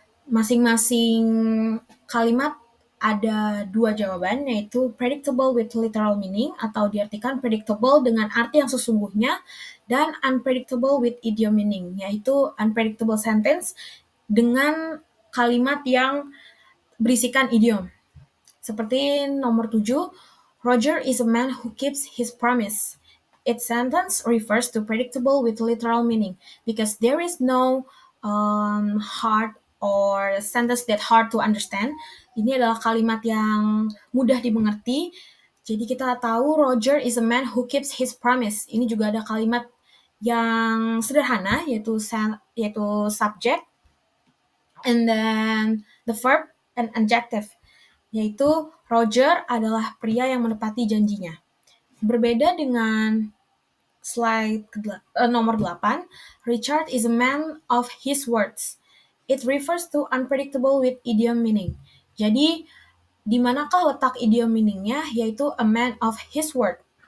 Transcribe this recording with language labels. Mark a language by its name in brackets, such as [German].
[Indonesian] Masing-masing kalimat ada dua jawaban, yaitu [English] predictable with literal meaning [Indonesian] atau diartikan predictable dengan arti yang sesungguhnya, dan [English] unpredictable with idiom meaning, [Indonesian] yaitu unpredictable sentence dengan kalimat yang berisikan idiom. Seperti nomor 7, [English] Roger is a man who keeps his promise. Its sentence refers to predictable with literal meaning because there is no hard or sentence that hard to understand. [Indonesian] Ini adalah kalimat yang mudah dimengerti. Jadi kita tahu [English] Roger is a man who keeps his promise. [Indonesian] Ini juga ada kalimat yang sederhana, yaitu [English] subject, and then the verb and adjective, [Indonesian] yaitu Roger adalah pria yang menepati janjinya. Berbeda dengan slide nomor 8, [English] Richard is a man of his words. It refers to unpredictable with idiom meaning. [Indonesian] Jadi, di manakah letak idiom meaningnya, yaitu [English] a man of his word.